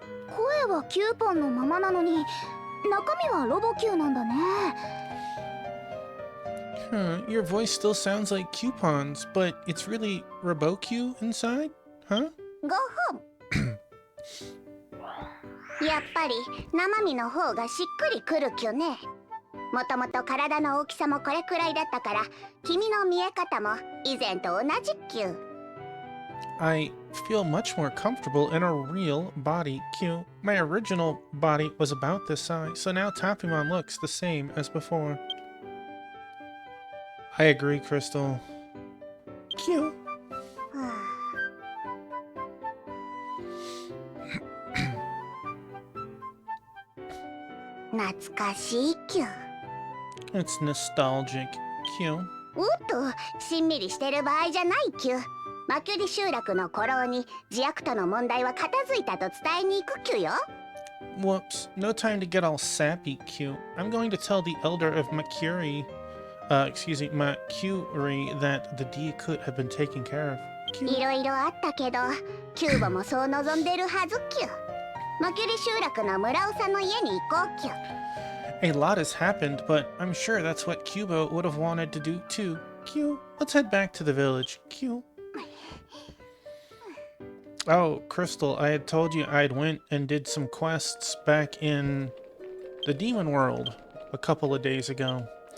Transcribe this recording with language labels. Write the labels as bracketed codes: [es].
[ja] 声はキューポンのままなのに中身はロボキューなんだね。 [en] Huh, your voice still sounds like Coupons, but it's really RoboQ inside? Huh? [ja] ごほん。やっぱり生身の方がしっくりくるキュね。もともと体の大きさもこれくらいだったから君の見え方も以前と同じキュ。 [en] I feel much more comfortable in a real body. Q. My original body was about this size, so now Tapimon looks the same as before. I agree, Crystal. Q. [ja] 懐かしいキュ。 [en] It's nostalgic. Q. [ja] おっと、しんみりしてる場合じゃないキュ。マキュリ集落の古老に自悪との問題は片付いたと伝えに行くキュよ。 [en] Whoops. No time to get all sappy, Q. I'm going to tell the elder of Makuri, Makuri, that the Diakut have been taken care of. [ja] いろいろあったけど、キューボもそう望んでるはずキュ。マキュリ集落の村尾さんの家に行こうキュ。 [en] A lot has happened, but I'm sure that's what Cubo would have wanted to do too. Q. Let's head back to the village. Q. Oh, Crystal, I had told you I'd went and did some quests back in the Demon World a couple of days ago.